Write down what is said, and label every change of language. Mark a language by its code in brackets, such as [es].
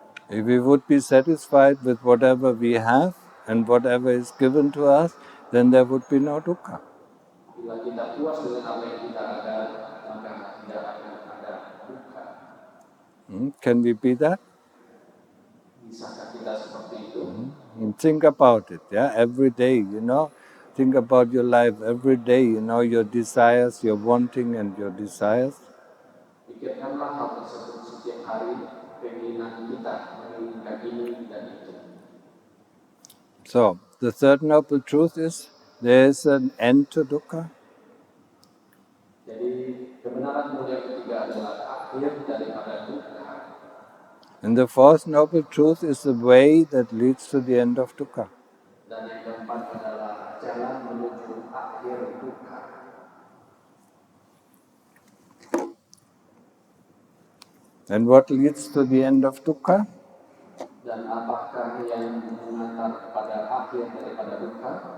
[en] If we would be satisfied with whatever we have and whatever is given to us, then there would be no dukkha. [id] Bila kita puas dengan apa yang kita ada, maka tidak akan ada dukkha. [en] Can we be that? [id] Bisakah kita seperti itu? [en] Think about it, every day, Think about your life every day, your desires, your wanting and your desires. [id] Pikirkanlah hal tersebut setiap hari, keinginan kita menginginkan ini dan itu. [en] So, the third noble truth is, there is an end to dukkha. [id] Jadi, kebenaran mulia ketiga adalah akhir daripada dukkha. [en] And the fourth noble truth is the way that leads to the end of dukkha. [id] Dan yang keempat adalah jalan menuju akhir dukkha. [en] And what leads to the end of dukkha? [id] Dan apakah yang mengantar kepada akhir daripada dukkha?